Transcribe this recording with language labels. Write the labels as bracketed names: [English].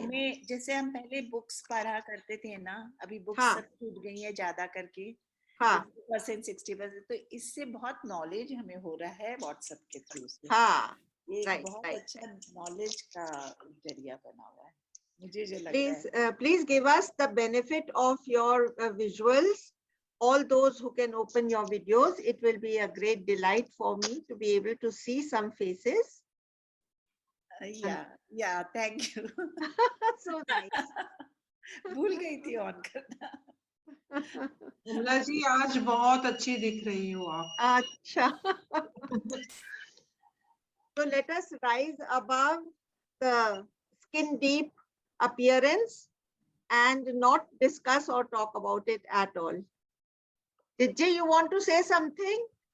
[Hindi] हमें जैसे हम पहले बुक्स पढ़ा करते थे ना, अभी बुक्स हाँ। सब छूट गई है ज्यादा करके, हाँ 50% 60%, तो इससे बहुत नॉलेज हमें हो रहा है व्हाट्सएप के थ्रू से। हाँ, ये एक [English] right [Hindi] बहुत [English] Right. [Hindi] अच्छा नॉलेज का जरिया बना हुआ है, मुझे जो लग रहा है। [English] Please give us the benefit of your visuals. All those who can open your videos, it will be a great delight for me to be able to see some faces. या thank you. So nice. [Hindi] भूल गई थी on करना। कमला जी आज बहुत अच्छी दिख रही हो आप। अच्छा। [English] So let us rise above the skin deep appearance and not discuss or talk about it at all. Did you want to say something?